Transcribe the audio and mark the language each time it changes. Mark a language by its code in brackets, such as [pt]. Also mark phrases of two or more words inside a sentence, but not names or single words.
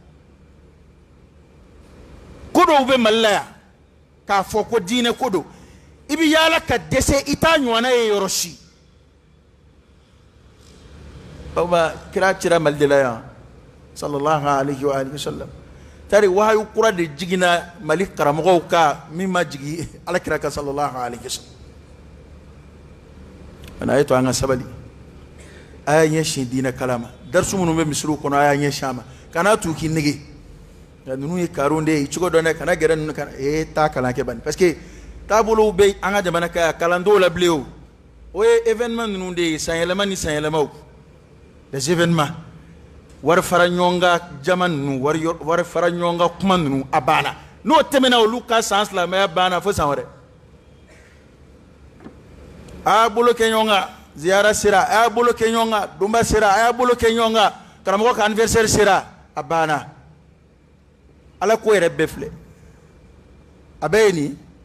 [bm] ko dɔw bɛ mali la yan k'a fɔ ko diinɛ ko don i bɛ yaala ka dɛsɛ i t'a ɲɔgɔnna ye yɔrɔ si baba kira cira mali de la yan [ar] صلى الله عليه وعلى آله وسلم [bm] tari wahayu kura de jigina mali karamɔgɔw ka min ma jigi ala kira ka [ar] صلى الله عليه وسلم [bm] ana ye to an ka sabali a y'a ɲɛsin diinɛ kala ma darisu minnu bɛ misiriw kɔnɔ a y'a ɲɛsin a ma kana t'u k'i nege nka ninnu ye karon de ye cogo dɔ ne kana gɛrɛ ninnu kana taa kalan kɛ bani [fr] parce que [bm] taabolow bɛ an ka jamana ka kalan t'o la bilen o ye événement ninnu de ye sanyɛlɛma ni sanyɛlɛmaw [fr] les événements [bm] wari fara ɲɔgɔn kan jama ninnu wari fara ɲɔgɔn kan kuma ninnu a banna n'o tɛmɛna olu ka san silamɛya banna fo san wɛrɛ a y'a bolo kɛ ɲɔgɔn kan ziyara sera a y'a bolo kɛ ɲɔgɔn kan donba sera a y'a bolo kɛ ɲɔgɔn kan karamɔgɔ ka anniversaire sera a banna ala ko yɛrɛ bɛɛ filɛ a bɛɛ ye nin